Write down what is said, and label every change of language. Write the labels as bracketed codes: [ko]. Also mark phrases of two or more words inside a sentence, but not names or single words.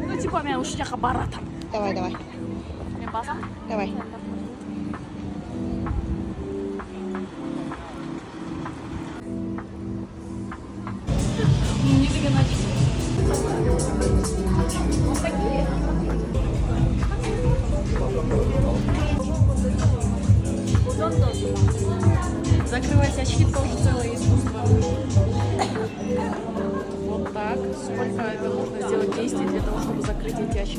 [ky] типа мен ушул жака баратам. Давай. Мен басам. Давай. Не деген начис. [ru] Вот такие. Закрывать очки тоже целое искусство. Вот так. Сколько это нужно сделать действий для того, чтобы закрыть эти очки.